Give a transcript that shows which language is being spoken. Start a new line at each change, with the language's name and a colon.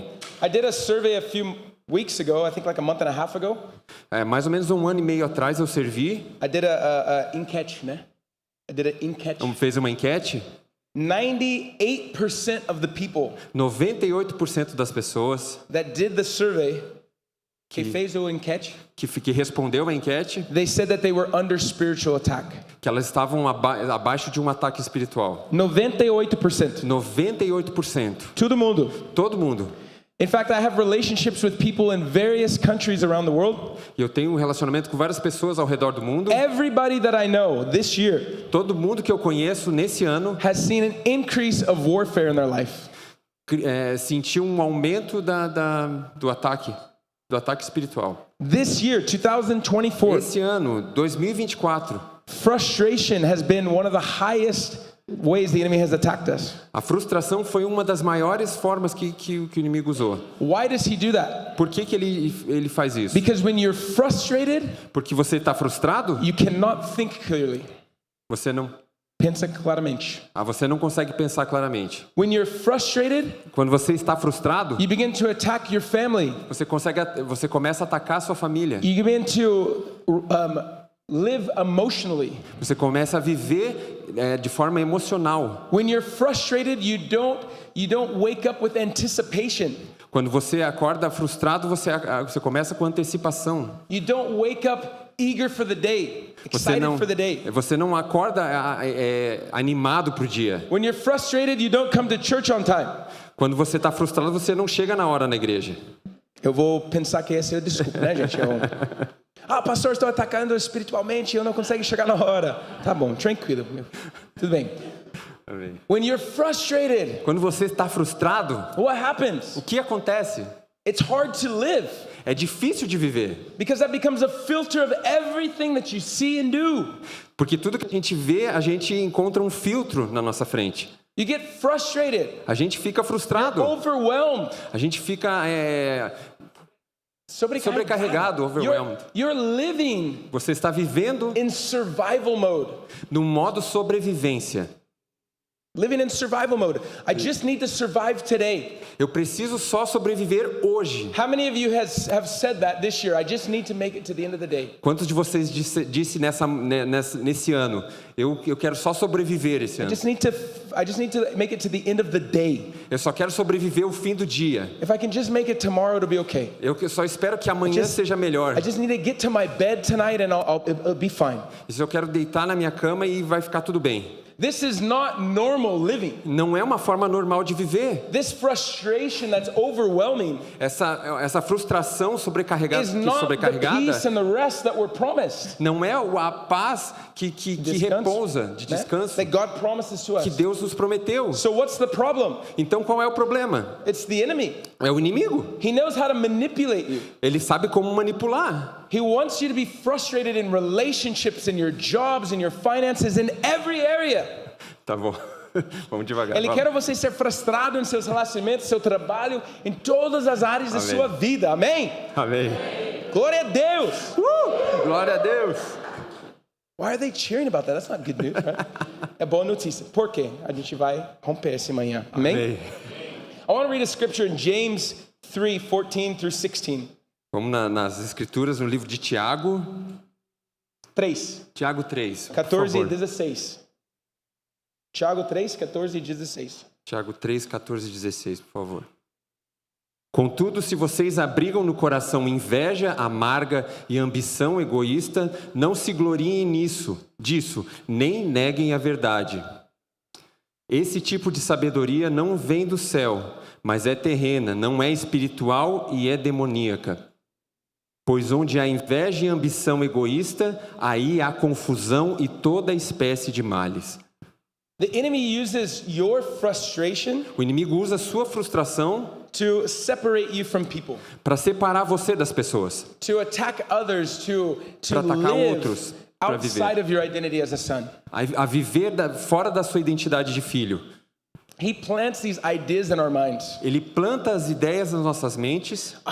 English: Well, I did a survey a few weeks ago, I think like a month and a half ago.
Portuguese: Mais ou menos 1 ano e meio atrás eu servi.
English: I did a enquete, né? I did a enquete.
Portuguese: Fez uma enquete.
English: 98% of the people
Portuguese: 98% das pessoas
English: that did the survey,
Portuguese: que fez o enquete, que respondeu a enquete,
English: they said that they were under spiritual attack.
Portuguese: Que elas estavam abaixo de um ataque espiritual.
English: 98%.
Portuguese: 98%. Todo mundo. Todo mundo.
English: In fact, I have relationships with people in various countries around the world.
Portuguese: E eu tenho um relacionamento com várias pessoas ao redor do mundo.
English: Everybody that I know this year,
Portuguese: todo mundo que eu conheço nesse ano,
English: has seen an increase of warfare in their life.
Portuguese: Sentiu um aumento do ataque espiritual.
English: This year, 2024.
Portuguese: Esse ano, 2024.
English: Frustration has been one of the highest ways the enemy has attacked us.
Portuguese: A frustração foi uma das maiores formas que o inimigo usou.
English: Why does he do that?
Portuguese: Por que ele faz isso?
English: Because when you're frustrated,
Portuguese: porque você está frustrado,
English: you cannot think clearly.
Portuguese: Você não pensa claramente. Você não consegue pensar claramente.
English: When you're frustrated,
Portuguese: quando você está frustrado,
English: you begin to attack your family.
Portuguese: Você começa a atacar a sua família.
English: You begin to live emotionally.
Portuguese: Você começa a viver de forma emocional.
English: When you're frustrated, you don't wake up with anticipation.
Portuguese: Quando você acorda frustrado, você começa com antecipação.
English: You don't wake up eager for the day, excited for the day.
Portuguese: Você não acorda animado pro dia.
English: When you're frustrated, you don't come to church on time.
Portuguese: Quando você está frustrado, você não chega na hora na igreja. Eu vou pensar que essa é a desculpa, né, gente? Pastor, estou atacando espiritualmente, eu não consigo chegar na hora. Tá bom, tranquilo. Tudo bem. Amém.
English: When you're frustrated,
Portuguese: quando você está frustrado,
English: what happens?
Portuguese: O que acontece?
English: It's hard to live.
Portuguese: É difícil de viver.
English: Because that becomes a filter of everything that you see and do.
Portuguese: Porque tudo que a gente vê, a gente encontra um filtro na nossa frente.
English: You get frustrated.
Portuguese: A gente fica frustrado.
English: You're overwhelmed.
Portuguese: A gente fica sobrecarregado,
English: overwhelmed. You're living.
Portuguese: Você está vivendo
English: in survival mode.
Portuguese: No modo sobrevivência.
English: Living in survival mode. I just need to survive today.
Portuguese: Eu preciso só sobreviver hoje.
English: How many of you have said that this year? I just need to make it to the end of the day.
Portuguese: Quantos de vocês disse nesse ano? Eu quero só sobreviver esse ano.
English: I just need to make it to the end of the day.
Portuguese: Eu só quero sobreviver o fim do dia.
English: If I can just make it tomorrow, it'll be okay.
Portuguese: Eu só espero que amanhã seja melhor.
English: I just need to get to my bed tonight and it'll be fine.
Portuguese: Eu quero deitar na minha cama e vai ficar tudo bem.
English: This is not normal living.
Portuguese: Não é uma forma normal de viver.
English: This frustration that's overwhelming.
Portuguese: Essa frustração sobrecarregada.
English: The peace and the rest that we're promised.
Portuguese: Não é a paz que repousa, de descanso.
English: That God promises to us.
Portuguese: Que Deus nos prometeu.
English: So what's the problem?
Portuguese: Então qual é o problema?
English: It's the enemy.
Portuguese: É o inimigo.
English: He knows how to manipulate you.
Portuguese: Ele sabe como manipular.
English: He wants you to be frustrated in relationships, in your jobs, in your finances, in every area.
Portuguese: Tá bom. Vamos devagar. Ele quer você ser frustrado em seus relacionamentos, seu trabalho, em todas as áreas da sua vida. Amém? Amém. Glória a Deus. Glória a Deus.
English: Why are they cheering about that? That's not good news, right?
Portuguese: É boa notícia. Por quê? A gente vai romper essa manhã. Amém? Amém.
English: I want to read a scripture in James 3:14 through 16.
Portuguese: Vamos nas escrituras, no livro de Tiago. 3. Tiago 3. 14 e 16. Tiago 3, 14 e 16. Tiago 3, 14 e 16, por favor. Contudo, se vocês abrigam no coração inveja amarga e ambição egoísta, não se gloriem disso, nem neguem a verdade. Esse tipo de sabedoria não vem do céu, mas é terrena, não é espiritual e é demoníaca. Pois onde há inveja e ambição egoísta, aí há confusão e toda espécie de males.
English: The enemy uses your frustration
Portuguese: O inimigo usa a sua frustração
English: to separate you from people,
Portuguese: para separar você das pessoas,
English: to attack others, to
Portuguese: para atacar
English: live
Portuguese: outros, para
English: outside
Portuguese: viver,
English: of your identity as a son.
Portuguese: a viver fora da sua identidade de filho.
English: He plants these ideas in our minds.
Portuguese: Ele planta as ideias nas nossas mentes.